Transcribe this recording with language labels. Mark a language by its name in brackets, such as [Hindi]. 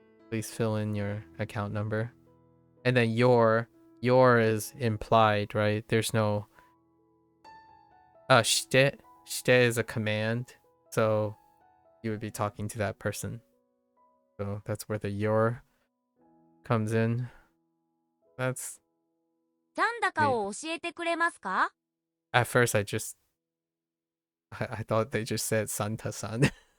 [English] Please fill in your account number. And then your is implied, right? There's no shite is a command, so you would be talking to that person. So that's where the your comes in. That's [Japanese] 残高を教えてくれますか？ [English] at first I thought they just said Santa-san.